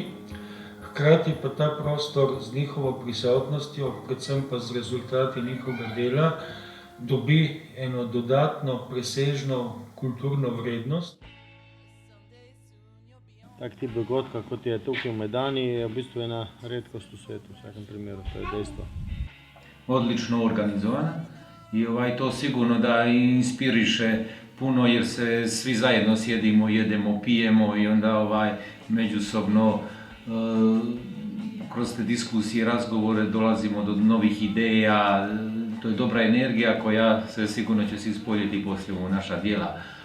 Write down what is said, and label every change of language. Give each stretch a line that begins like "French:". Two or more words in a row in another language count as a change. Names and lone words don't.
Slovenian: Hkrati pa ta prostor z njihovo prisotnostjo, predvsem pa z rezultati njihovega dela, dobi eno dodatno presežno kulturno vrednost. Tak tip dogodka, kot je tukaj v Medani, je v bistvu ena redkost v svetu, v vsakem primeru, to je dejstvo.
Bosnian: Odlično organizovana i to sigurno da inspiriše puno jer se svi zajedno sjedimo, jedemo, pijemo i onda međusobno kroz te diskusije, razgovore dolazimo do novih ideja. To je dobra energija koja se sigurno će se ispoljiti poslije u naša djela.